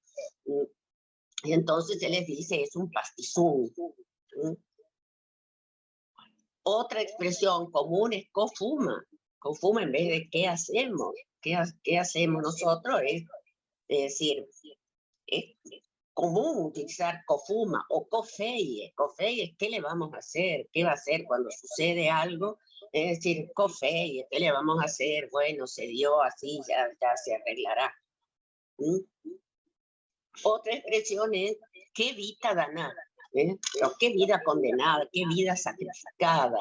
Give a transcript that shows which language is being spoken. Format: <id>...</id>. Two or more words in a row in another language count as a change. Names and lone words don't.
<es>Y entonces se les dice, es un pastizún. Otra expresión común es cofuma. Cofuma en vez de qué hacemos. ¿Qué hacemos nosotros? Es decir, es común utilizar cofuma o cofeye. Cofeye, ¿qué le vamos a hacer? ¿Qué va a hacer cuando sucede algo? Es decir, cofeye, ¿qué le vamos a hacer? Bueno, se dio así, ya se arreglará. Otra expresión es, qué vida danada, o qué vida condenada, qué vida sacrificada.</es>